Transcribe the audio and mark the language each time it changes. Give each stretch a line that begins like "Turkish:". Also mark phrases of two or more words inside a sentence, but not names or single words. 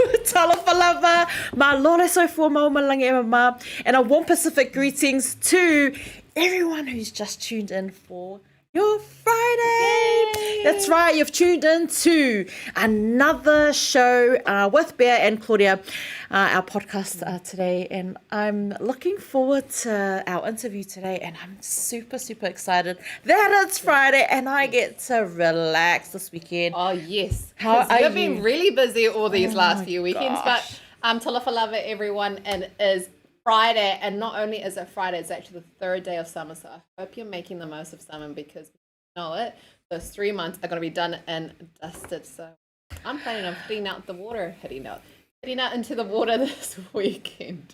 Samoan: Talofa lava, ma lore so for malangi e mama,
English: and a warm Pacific greetings to everyone who's just tuned in for your Friday. Yay. That's right, you've tuned in to another show with Pea and Claudia, our podcast today, and I'm looking forward to our interview today, and I'm super excited that it's Friday and I get to relax this weekend. Oh yes, How are you've you? been really busy all these last few weekends, but
Samoan: talofa lava
English: everyone, and it is Friday, and not only is it Friday, it's actually the third day of summer, so I hope you're making the most of summer, because you know it, those 3 months are going to be done and dusted. So I'm planning on heading out into the water this weekend.